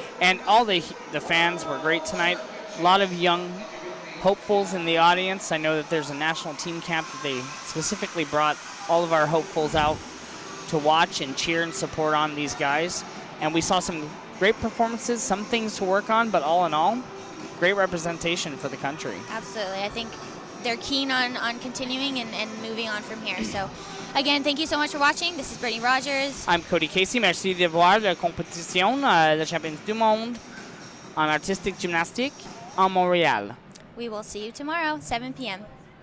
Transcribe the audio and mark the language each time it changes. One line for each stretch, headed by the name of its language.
English: And all the fans were great tonight. A lot of young hopefuls in the audience. I know that there's a national team camp that they specifically brought all of our hopefuls out to watch and cheer and support on these guys. And we saw some great performances, some things to work on, but all in all, great representation for the country. Absolutely. I think they're keen on continuing and moving on from here. So, again, thank you so much for watching. This is Brittany Rogers. I'm Cody Casey.
French: Merci de voir la compétition, le championnat du monde en artistique gymnastique en Montréal.
English: We will see you tomorrow, 7 p.m.